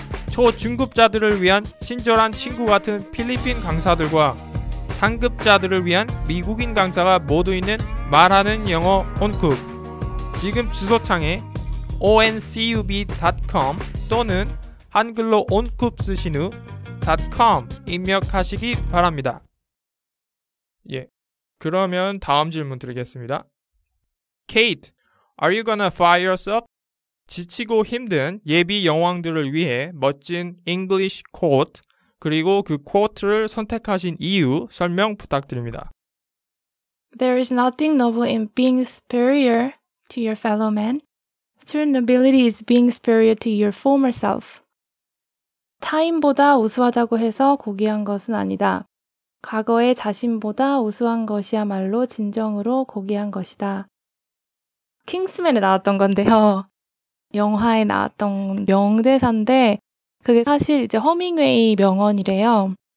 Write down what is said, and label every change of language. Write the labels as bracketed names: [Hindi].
[Korean] 초중급자들을 위한 친절한 친구 같은 필리핀 강사들과 상급자들을 위한 미국인 강사가 모두 있는 말하는 영어 온쿱. 지금 주소창에 oncub.com 또는 한글로 온쿱 쓰신 후 .com 입력하시기 바랍니다. 예, 그러면 다음 질문 드리겠습니다. [English] Kate, are you gonna fire us up? [Korean] 지치고 힘든 예비 영왕들을 위해 멋진 English quote 그리고 그 quote를 선택하신 이유 설명 부탁드립니다. [English] There is nothing noble in being superior to your fellow man. True nobility is being superior to your former self. [Korean] 타인보다 우수하다고 해서 고귀한 것은 아니다. 과거의 자신보다 우수한 것이야말로 진정으로 고귀한 것이다. 킹스맨에 나왔던 건데요. 영화에 나왔던 명대사인데 그게 사실 이제 허밍웨이 명언이래요.